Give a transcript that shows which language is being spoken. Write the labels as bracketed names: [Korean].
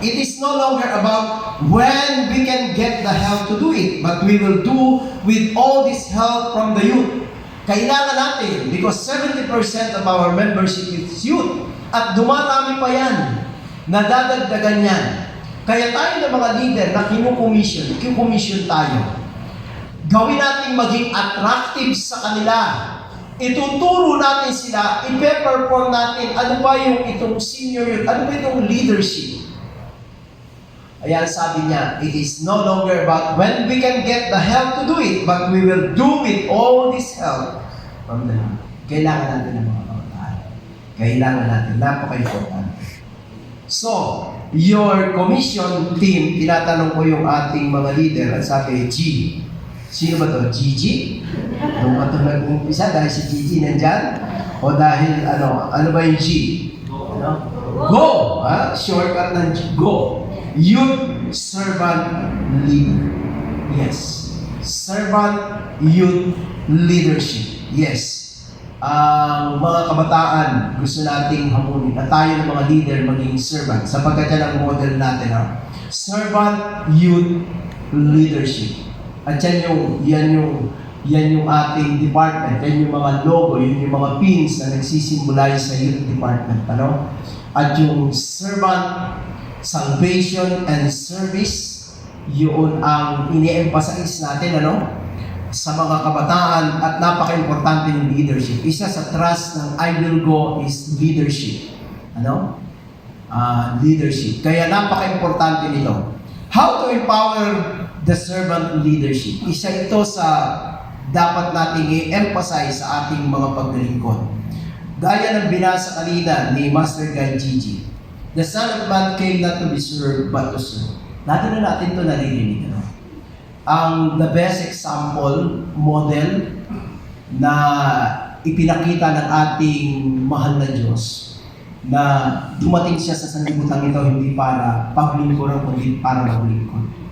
[English] It is no longer about when we can get the help to do it, but we will do with all this help from the youth. [Filipino] Kailangan natin, [English] because 70% of our membership is youth, [Filipino] at dumarami pa yan, nadadagdagan yan. Kaya tayo ng mga leader na kinukomission tayo. Gawin natin maging attractive sa kanila. Ituturo natin sila, ipe-perform natin ano ba yung itong senior youth, ano ba itong leadership. Ayan, sabi niya, [English] it is no longer about when we can get the help to do it, but we will do with all this help from the Lord. [Filipino] Kailangan natin ng mga kabataan. Kailangan natin, napaka-important. [English] So, your commission team, [Filipino] tinatanong ko yung ating mga leader, at sabi, G. Sino ba to? Gigi? Nung ba ito nag-umpisa? Dahil si Gigi nandyan? O dahil ano ba yung G? Go! Shortcut ng G. Go! [English] Youth Servant Leader. Yes. Servant Youth Leadership. Yes. [Filipino] Ang mga kabataan, gusto nating hamunin na tayo ng mga leader maging servant. Sapagkat yan ang model natin. Servant Youth Leadership. At yan yung ating department. Yan yung mga logo, yun yung mga pins na nagsisimbolize sa youth department. At yung servant, salvation and service, yun ang ini-emphasize natin, sa mga kabataan at napaka-importante ng leadership. Isa sa trust ng I Will Go is leadership. Leadership. Kaya napaka-importante nito. [English] How to empower the servant leadership. [Filipino] Isa ito sa dapat nating i-emphasize sa ating mga paglilingkod. Gaya ng binasa kanina ni Master Guy Gigi, [English] the Son of Man came not to be served, but to serve. [Filipino] Lagi na natin ito naririnig. [English] The best example, model, [Filipino] na ipinakita ng ating mahal na Diyos, na dumating siya sa sanlibutan ito hindi para paglingkuran, kundi para maglingkod.